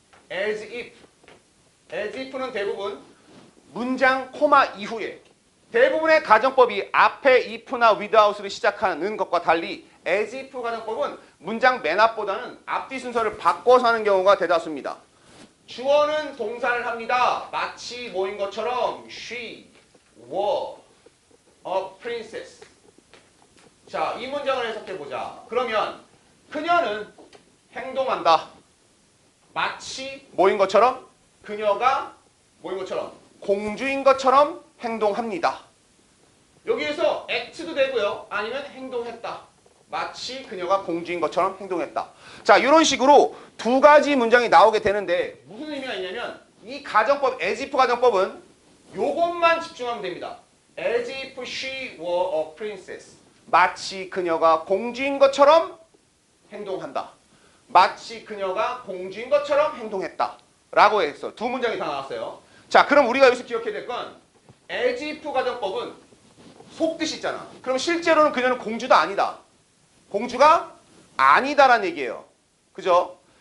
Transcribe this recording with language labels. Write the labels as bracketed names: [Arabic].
[Korean] as if는 대부분 문장 코마 이후에 대부분의 가정법이 앞에 if나 without으로 시작하는 것과 달리 as if 가정법은 문장 맨 앞보다는 앞뒤 순서를 바꿔서 하는 경우가 대다수입니다. 주어는 동사를 합니다. 마치 뭐인 것처럼 [English] she were a princess. [Korean] 자, 이 문장을 해석해보자. 그러면 그녀는 행동한다. 마치 뭐인 것처럼? 그녀가 뭐인 것처럼? 공주인 것처럼 행동합니다. 여기에서 act도 되고요. 아니면 행동했다. 마치 그녀가 공주인 것처럼 행동했다. 자, 이런 식으로 두 가지 문장이 나오게 되는데 무슨 의미가 있냐면 이 가정법, as if 가정법은 요것만 집중하면 됩니다. [English] as if she were a princess. [Korean] 마치 그녀가 공주인 것처럼 행동한다. 마치 그녀가 공주인 것처럼 행동했다. 라고 해서 두 문장이 다 나왔어요. 자, 그럼 우리가 여기서 기억해야 될 건 as if 가정법은 속뜻이 있잖아. 그럼 실제로는 그녀는 공주도 아니다. 공주가 아니다라는 얘기예요. 그죠?